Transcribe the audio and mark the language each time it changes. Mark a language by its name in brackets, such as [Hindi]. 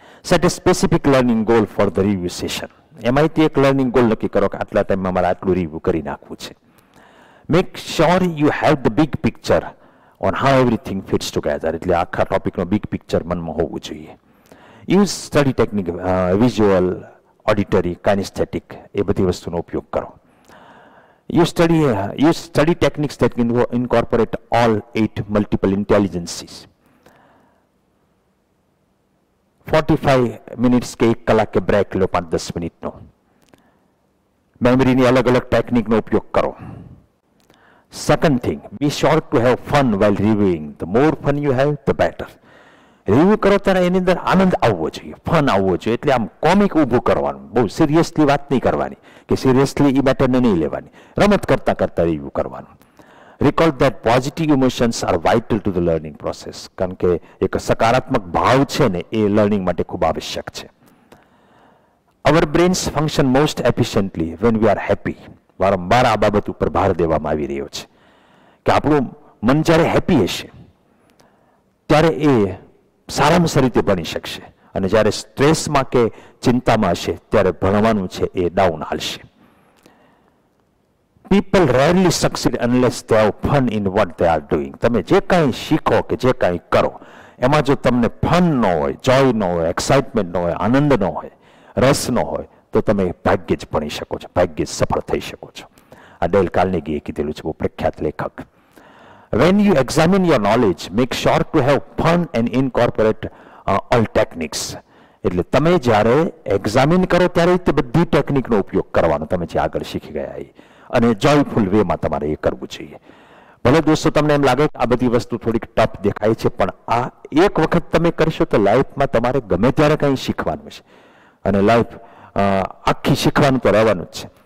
[English] Set a specific learning goal for the review session. [Gujarati] એમાંથી એક learning goal નક્કી કરો કે આટલા ટાઈમમાં મારે આટલું રિવ્યુ કરી નાખવું છે. [English] Make sure you have the big picture on how everything fits together. [Gujarati] એટલે આખા ટોપિકનો બિગ પિક્ચર મનમાં હોવું જોઈએ. [English] use study technique, [Gujarati] visual, auditory, કાઇનેસ્થેટિક, એ બધી વસ્તુનો ઉપયોગ કરો. [English] Use study techniques that incorporate all 8 multiple intelligences. [Gujarati] 45 minutes કે 1 કલાકે બ્રેક લો, 5-10 મિનિટનો. મેમરીની અલગ અલગ ટેકનિકનો ઉપયોગ કરો. [English] Second thing, be sure to have fun while reviewing. The more fun you have, the better. [Gujarati] Review કરો ત્યારે એની અંદર આનંદ આવવો જોઈએ, ફન આવવો જોઈએ. એટલે આમ કોમિક ઊભું કરવાનું, બહુ સિરિયસલી વાત નહીં કરવાની કે સિરિયસલી એ મેટરને નહીં લેવાની, રમત કરતા કરતા રિવ્યુ કરવાનું. [English] Recall that positive emotions are vital to the learning process. [Gujarati] કારણ કે એક સકારાત્મક ભાવ છે ને એ લર્નિંગ માટે ખૂબ આવશ્યક છે. [English] Our brains function most efficiently when we are happy. [Gujarati] વારંવાર આ બાબત ઉપર ભાર દેવામાં આવી રહ્યો છે કે આપણું મન જ્યારે હેપી હશે ત્યારે એ સારામાં સારી રીતે ભણી શકશે, અને જ્યારે સ્ટ્રેસમાં કે ચિંતામાં હશે ત્યારે ભણવાનું છે એ ડાઉન હાલશે. [English] People rarely succeed unless they have fun in what they are doing. [Gujarati] તમે જે કાંઈ શીખો કે જે કાંઈ કરો એમાં જો તમને ફન ન હોય, જોય ન હોય, એક્સાઇટમેન્ટ ન હોય, આનંદ ન હોય, રસ ન હોય તો તમે ભાગ્યે જ ભણી શકો છો, ભાગ્યે જ સફળ થઈ શકો છો. આ ડેલ કાર્નેગીએ કીધેલું છે, બહુ પ્રખ્યાત લેખક. [English] When you examine your knowledge, make sure to have fun and incorporate all techniques. [Gujarati] એટલે તમે જ્યારે એક્ઝામિન કરો ત્યારે તે બધી ટેકનિકનો ઉપયોગ કરવાનો તમે જે આગળ શીખી ગયા એ, અને જોયફુલ વેમાં તમારે એ કરવું જોઈએ. ભલે દોસ્તો તમને એમ લાગે કે આ બધી વસ્તુ થોડીક ટફ દેખાય છે, પણ આ એક વખત તમે કરશો તો લાઈફમાં તમારે ગમે ત્યારે કંઈ શીખવાનું છે, અને લાઈફ આખી શીખવાનું તો રહેવાનું જ છે.